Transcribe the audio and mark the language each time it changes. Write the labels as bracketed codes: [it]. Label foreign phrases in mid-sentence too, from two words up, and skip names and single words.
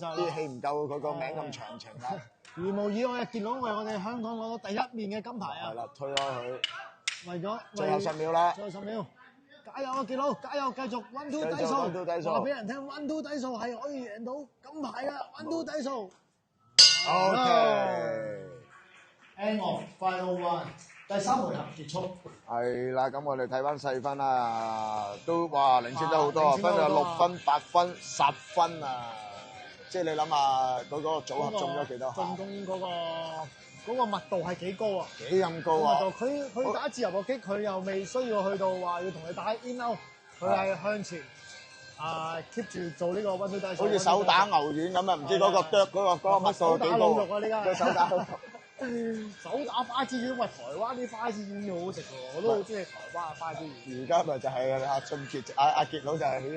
[yue] 啲氣唔夠佢個名咁長情啦！如無意外，傑佬為我哋香港攞到第一面嘅金牌啊！係啦，推開佢。為咗最後10秒啦！最後10秒，加油啊，傑佬！加油，繼續 1 2低數，話俾人聽1 2低數係可以贏到金牌噶1 2低數。 [en] OK。End of final one， [yue] 第3回合結束。係啦，咁我哋睇翻細分啦，都哇領先得好多啊，分咗6分、8分、10分啊！即係你諗下嗰個組合中咗幾多下？進攻嗰個嗰個密度係幾高啊？幾咁高啊！密度佢打自由搏擊，佢又未需要去到話要同你打 [en] in out， [yue] 佢係向前keep 住做呢個溫水底手，好似手打牛丸咁啊！唔知嗰個啄嗰個密度幾高啊！呢家手打手打花枝丸，喂，台灣啲花枝丸好好食喎，我都好中意台灣嘅花枝丸。而家咪就係阿俊傑阿傑佬就係呢個。